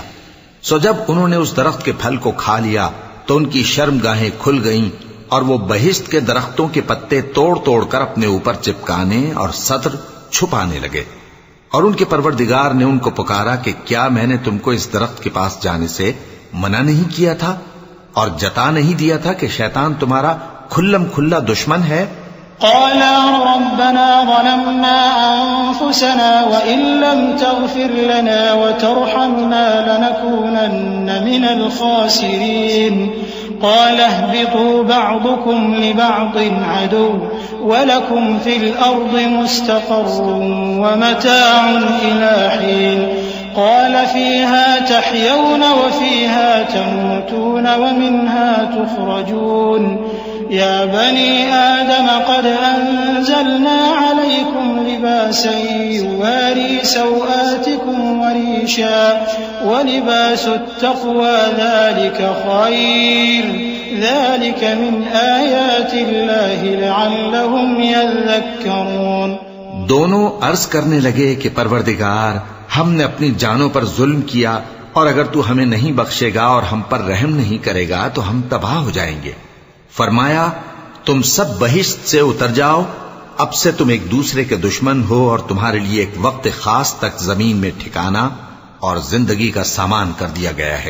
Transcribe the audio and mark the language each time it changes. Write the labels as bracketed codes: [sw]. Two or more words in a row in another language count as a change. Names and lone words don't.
[ur] سو جب انہوں نے اس درخت کے پھل کو کھا لیا تو ان کی شرمگاہیں کھل گئیں اور وہ بہشت کے درختوں کے پتے توڑ توڑ کر اپنے اوپر چپکانے اور ستر چھپانے لگے. اور ان کے پروردگار نے ان کو پکارا کہ کیا میں نے تم کو اس درخت کے پاس جانے سے منع نہیں کیا تھا اور جتا نہیں دیا تھا کہ شیطان تمہارا کھلم کھلا دشمن ہے? [ar] قالا ربنا ظلمنا أنفسنا وإن لم تغفر لنا وترحمنا لنكونن من الخاسرين. قال اهبطوا بعضكم لبعض عدو ولكم في الأرض مستقر ومتاع إلى حين. قال فيها تحيون وفيها تموتون ومنها تخرجون. يا بني آدم قد أنزلنا عليكم لباسا يواري سوآتكم وريشا ولباس التقوى ذلك خير ذلك من آيات الله لعلهم يذكرون. [ur] دونوں عرض کرنے لگے کہ پروردگار، ہم نے اپنی جانوں پر ظلم کیا، اور اگر تو ہمیں نہیں بخشے گا اور ہم پر رحم نہیں کرے گا تو ہم تباہ ہو جائیں گے. فرمایا، تم سب بہشت سے اتر جاؤ، اب سے تم ایک دوسرے کے دشمن ہو اور تمہارے لیے ایک وقت خاص تک زمین میں ٹھکانا اور زندگی کا سامان کر دیا گیا ہے.